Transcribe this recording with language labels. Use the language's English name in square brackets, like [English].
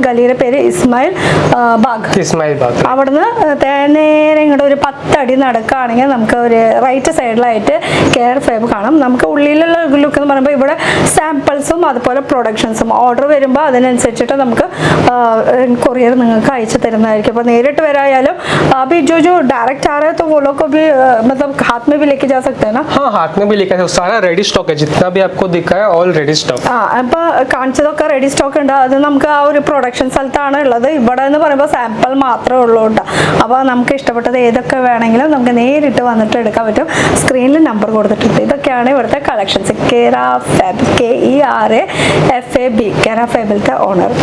[Malayalam] ഗലിയുടെ പേര് ഇസ്മായിൽ ബാഗ്. അവിടുന്ന് നേരെ ഇങ്ങോട്ട് ഒരു 10 അടി നടക്കുകയാണെങ്കിൽ നമുക്ക് ഒരു റൈറ്റ് സൈഡിലായിട്ട് കെയർ ഫേബ് കാണാം. നമുക്ക് ഉള്ളിലുള്ള ലുക്ക് എന്ന് പറയുമ്പോൾ ഇവിടെ സാമ്പിൾസും അതുപോലെ പ്രൊഡക്ഷൻസും ഓർഡർ വരുമ്പോൾ അതിനനുസരിച്ചിട്ട് നമുക്ക് കൊറിയർ നിങ്ങൾക്ക് അയച്ചു തരുന്നതായിരിക്കും. അപ്പോൾ നേരിട്ട് വരായാലും [Hindi] अभी जो डायरेक्ट आ रहा है तो वो लोग को भी मतलब हाथ में भी लेके जा सकते हैं ना. हाँ, हाथ में भी लेके जा सकते. सारा रेडी स्टॉक है, जितना भी आपको दिखा है ऑल रेडी स्टॉक. [Malayalam] അപ്പോൾ കാണിച്ചതൊക്കെ റെഡി സ്റ്റോക്ക് ഉണ്ട്. അത് നമുക്ക് ആ ഒരു പ്രൊഡക്ഷൻ സ്ഥലത്താണ് ഉള്ളത്. ഇവിടെ എന്ന് പറയുമ്പോൾ സാമ്പിൾ മാത്രമേ ഉള്ളൂ കേട്ടോ. അപ്പോൾ നമുക്ക് ഇഷ്ടപ്പെട്ടത് ഏതൊക്കെ വേണമെങ്കിലും നമുക്ക് നേരിട്ട് വന്നിട്ട് എടുക്കാൻ പറ്റും. സ്ക്രീനിൽ നമ്പർ കൊടുത്തിട്ടുണ്ട്. ഇതൊക്കെയാണ് ഇവിടുത്തെ കളക്ഷൻസ്. കേര ഫാബ്, KERAFAB, കേര ഫാബിലത്തെ ഓണർ.